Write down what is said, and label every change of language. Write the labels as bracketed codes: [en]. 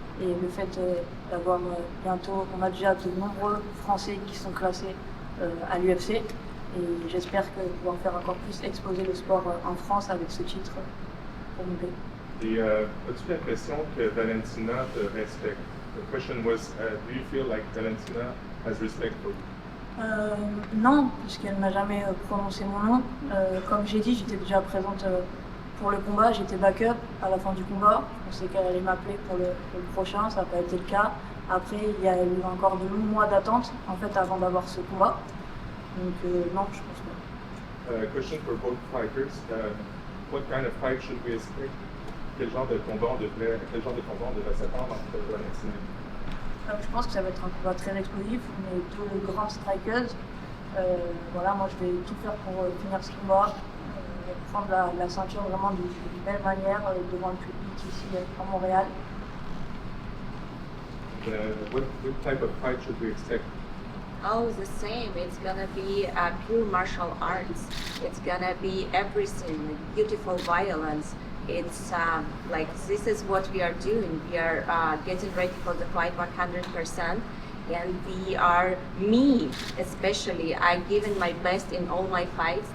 [fr] Et le fait d'avoir bientôt, on a déjà de nombreux Français qui sont classés à l'UFC. Et j'espère que pouvoir faire encore plus exposer le sport en France avec ce titre pour mon pays. Et as-tu l'impression que Valentina te respecte? [en] The question was, do you feel like Valentina has respect for you? [fr] Non, puisqu'elle n'a jamais prononcé mon nom. Comme j'ai dit, j'étais déjà présente pour le combat, j'étais backup à la fin du combat. Je pensais qu'elle allait m'appeler pour le prochain, ça n'a pas été le cas. Après, il y a eu encore de longs mois d'attente en fait avant d'avoir ce combat. Donc non, je pense pas. [en] Question for both fighters. What kind of fight should we expect? [fr] Quel genre de combat on devrait s'attendre entre Valentina? Je pense que ça va être un combat très explosif. On est deux grandes strikeuses. Voilà, moi je vais tout faire pour finir ce combat, prendre la ceinture vraiment d'une belle manière devant le public ici à Montréal. [en] What type of fight should we expect? Oh, the same. It's gonna be pure martial arts. It's gonna be everything, like beautiful violence. It's like this is what we are doing. We are getting ready for the fight 100%, and we are, me especially, I've given my best in all my fights.